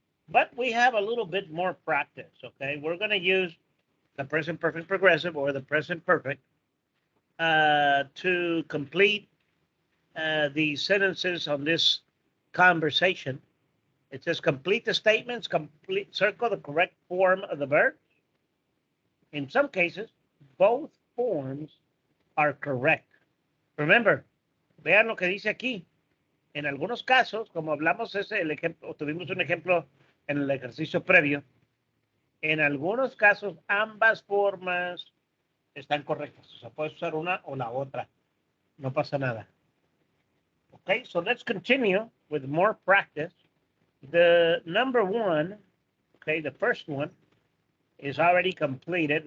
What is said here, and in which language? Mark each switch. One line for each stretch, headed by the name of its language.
English: But we have a little bit more practice, okay? We're going to use the present perfect progressive or the present perfect to complete the sentences on this conversation. It says complete the statements, circle the correct form of the verb. In some cases, both forms are correct. Remember,
Spanish: vean lo que dice aquí. En algunos casos, como hablamos el ejemplo, tuvimos un ejemplo en el ejercicio previo, en algunos casos ambas formas están correctas. O sea, puedes usar una o la otra. No pasa nada.
English: Okay, so let's continue with more practice. The number 1, okay, the first one is already completed.